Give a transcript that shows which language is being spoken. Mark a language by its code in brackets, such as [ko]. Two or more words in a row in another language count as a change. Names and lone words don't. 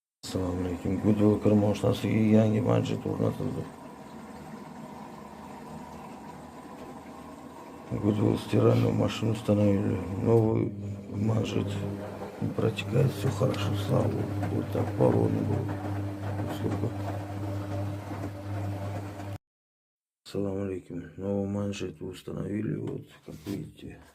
[uz] Assalomu alaykum. Goodwill kir mashinasiga yangi manjet o'rnatildi. [ru] Goodwill стиральную машину установили. Новый манжет протекает все хорошо, слава богу. Вот так поровну было. Сколько? Ассаламу алейкум. Новый манжет установили, вот как видите.